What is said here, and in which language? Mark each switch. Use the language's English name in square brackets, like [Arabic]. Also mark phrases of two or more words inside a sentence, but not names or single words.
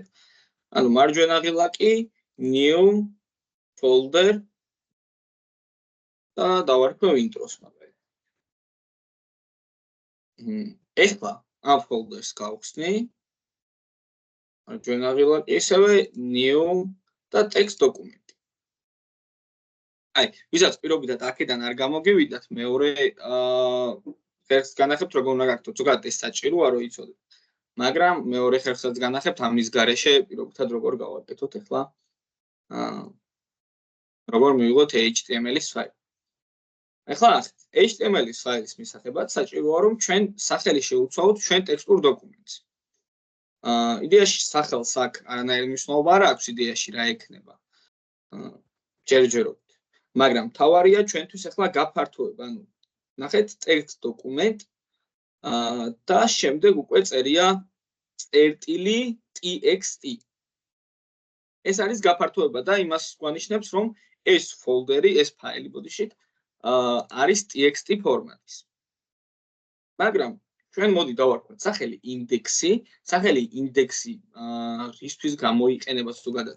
[Georgian] ანუ მარჯვენა ღილაკი, [English] new folder [Georgian] და დავარქვევ intros მაგალითად. ეხლა ამ folder-ს გავხსნი. მარჯვენა ღილაკი ისევე new და [English] text document. [Georgian] აი, ვისაც პირობითად აქედან არ გამოგივიდათ, მეორე ხერხს განახებთ როგორ უნდა გაკეთოთ. ზოგადად ეს საჭიროა რომ იცოდეთ. მაგრამ მეორე ხერხსაც განახებთ ამის გარეშე პირობითად როგორ გავაკეთოთ ახლა როგორ მივიღოთ HTML-ის ფაილი. ახლა HTML-ის ფაილის მისაღებად საჭიროა რომ ჩვენ სახელი შევუცვალოთ ჩვენ ტექსტურ დოკუმენტს. იდეაში სახელს აქ არანაირი მნიშვნელობა არ აქვს იდეაში რა ექნება. ჯერჯერობით. მაგრამ თავარია ჩვენთვის ახლა გაფართოება, ანუ ნახეთ [English] text document [Georgian] და შემდეგ უკვე წერია წერტილი txt. ეს არის გაფართოება და იმას გვანიშნებს, რომ ეს ფოლდერი, ეს ფაილი ბოდიშით არის txt ფორმატის. მაგრამ ჩვენ მოდი დავარქვათ სახელი ინდექსი, სახელი ინდექსი რისთვის გამოიყენება ზოგადად.